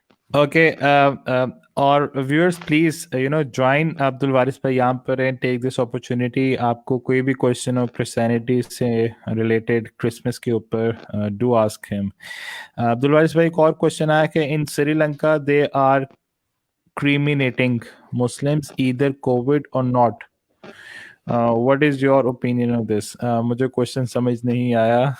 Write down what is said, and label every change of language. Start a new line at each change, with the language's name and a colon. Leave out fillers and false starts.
English: okay, اور viewers please join Abdul Waris بھائی
Urdu: یہاں پر ہیں,
English: Take this opportunity.
Urdu: آپ کو کوئی بھی کوشچن ہو کرسچینٹی سے ریلیٹڈ کرسمس کے اوپر,
English: Do ask him. Abdul Waris بھائی
Urdu: ایک اور کوشچن آیا کہ
English: In Sri Lanka they are criminating Muslims either COVID or not. What is your opinion on this?
Urdu: मुझे क्वेश्चन समझ नहीं आया.